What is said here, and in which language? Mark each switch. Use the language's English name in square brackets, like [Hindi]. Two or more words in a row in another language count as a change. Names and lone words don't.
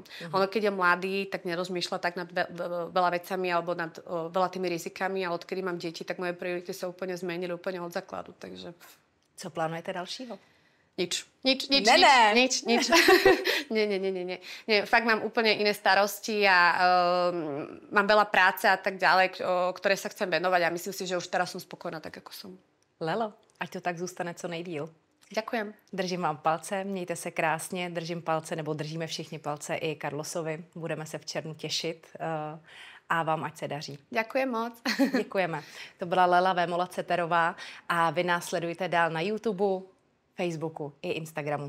[Slovak] Ono, keď je mladý, tak nerozmýšľa tak nad veľa vecami alebo nad veľa tými rizikami, a odkedy mám deti, tak moje priority sa úplne zmenili úplne od základu. Takže... [Czech] Co plánujete dalšího? [Slovak] Nič. Nie, fakt mám úplne iné starosti a mám veľa práce a tak ďalej, ktoré sa chcem venovať a myslím si, že už teraz som spokojná tak, ako som. [Czech] Lelo, ať to tak zůstane co nejdýl. [Slovak] Ďakujem. [Czech] Držím vám palce, mějte se krásně, držím palce, nebo držíme všichni palce i Carlosovi. Budeme se v červnu těšit a vám ať se daří. [Slovak] Ďakujem moc. [Czech] Děkujeme. To byla Lela Vémola Ceterová a vy nás sledujte dál na YouTube, Facebooku i Instagramu.